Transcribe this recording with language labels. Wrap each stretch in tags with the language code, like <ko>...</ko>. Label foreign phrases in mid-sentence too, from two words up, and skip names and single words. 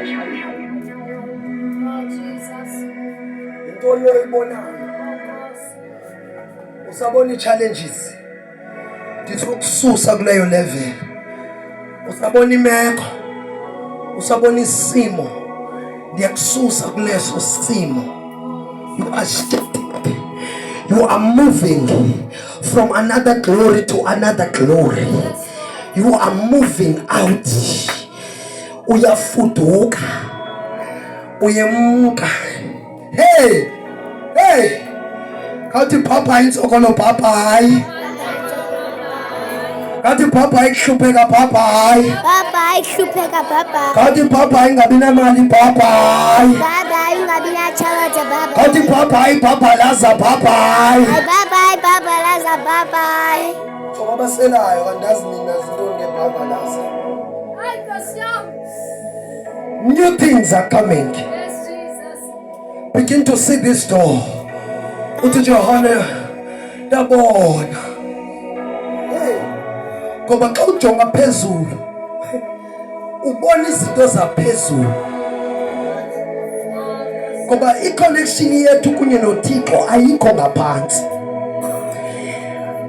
<xh>Intoni oyibonayo. Usabona i-challenges. Ndithi ukususa kuleyo level. Usabona imeko. Usabona isimo. Ndiyakususa kuleso simo.</xh> <en>You are shifting. You are moving from another glory to another glory. You are moving out.</en> <xh>Uyafuduka. Uyemuka. Hey! Hey! Kathi papa insokolo papa hayi. Kathi papa ikhupheka papa hayi. Papa ikhupheka papa. Kathi papa ingabi nemali papa hayi. Baba ingabi na charity baba. Kathi papa laza papa hayi. Baba laza baba. So abaselayo kandazi mina zintoni ngebaba laza. Ay,</xh> <en>Christian. New things are coming. Yes, Jesus. Begin to see this door.</en> <xh>Uthi Johane ndabona. Hey. Ngoba xa ujonga phezulu ubona izinto zaphezulu. Ngoba i-connection yethu kunye noThixo ayikho ngaphansi.</xh>